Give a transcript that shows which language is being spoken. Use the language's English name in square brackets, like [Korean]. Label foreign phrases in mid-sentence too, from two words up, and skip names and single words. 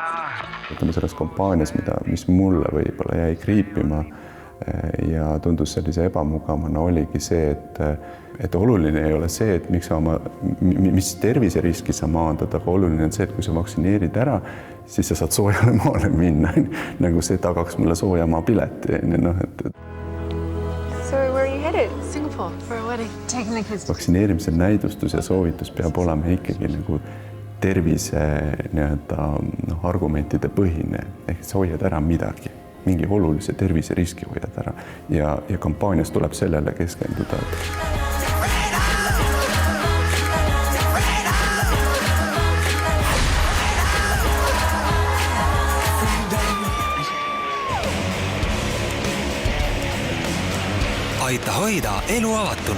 [Estonian] Võtame selles kampaanias, mis mulle võib-olla jäi kriipima ja tundus sellise ebamugavana, oligi see, et oluline ei ole see, et mis terviseriski sa maandad, aga oluline on see, et kui sa vaktsineerid ära, siis sa saad soojale maale minna. Nagu see tagaks mulle soojamaa pileti. [English] So where are you headed? Singapore for a wedding. Taking the kids. [Estonian] Vaktsineerimise näidustus ja soovitus peab olema ikkagi tervise argumentide põhine. Ehk sa hoiad ära midagi. Mingi olulise terviseriski hoiad ära ja kampaanias tuleb sellele keskenduda. Aita hoida elu avatuna.